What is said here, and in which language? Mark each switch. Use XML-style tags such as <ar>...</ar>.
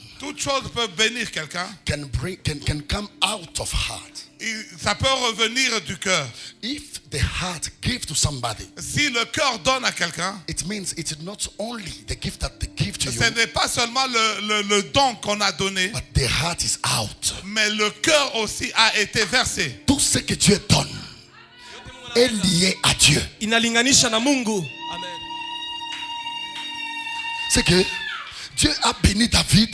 <fr>Toute chose peut bénir quelqu'un.</fr> <en>can come out of heart.</en> <fr>Ça peut revenir du cœur.</fr> <en>If the heart gives to somebody,</en> <fr>Si le cœur donne à quelqu'un,</fr> <en>it means it's not only the gift that they give to you,</en> <fr>ce n'est pas seulement le don qu'on a donné,</fr> <en>but the heart is out.</en> <fr>mais le cœur aussi a été versé. Tout ce que Dieu donne est lié à Dieu.</fr> <sw>Inalinganisha na Mungu. Amen.</sw> <fr>C'est que Dieu a béni David,</fr>